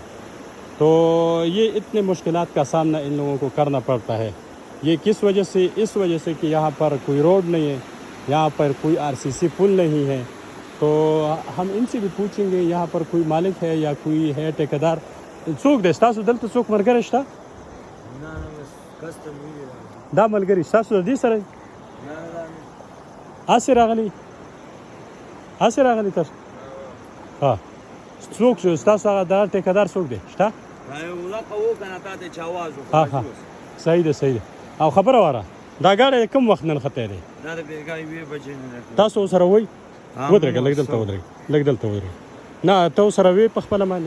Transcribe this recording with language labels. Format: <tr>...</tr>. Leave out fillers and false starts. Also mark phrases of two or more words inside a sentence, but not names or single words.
<ur>تو یہ اتنے مشکلات کا سامنا ان لوگوں کو کرنا پڑتا ہے. یہ کس وجہ سے؟ اس وجہ سے کہ یہاں پر کوئی روڈ نہیں ہے، یہاں پر کوئی آر سی سی پل نہیں ہے. تو ہم ان سے بھی پوچھیں گے یہاں پر کوئی مالک ہے یا کوئی ہے ٹھیکیدار.</ur> <ps>څوک دی ستاسو دلته څوک ملګری شته؟ دا ملګري ستاسو د دې سره هسې راغلي تاسو ها څوک شو ستاسو هغه دغه ټیکهدار څوک دی شته ها صحیح ده او خبره واره دا ګاډی کوم وخت نن خطی دی تاسو سره وئ ودرېږه لږ دلته ودرېږه نه ته سره وې په خپله باندې</ps>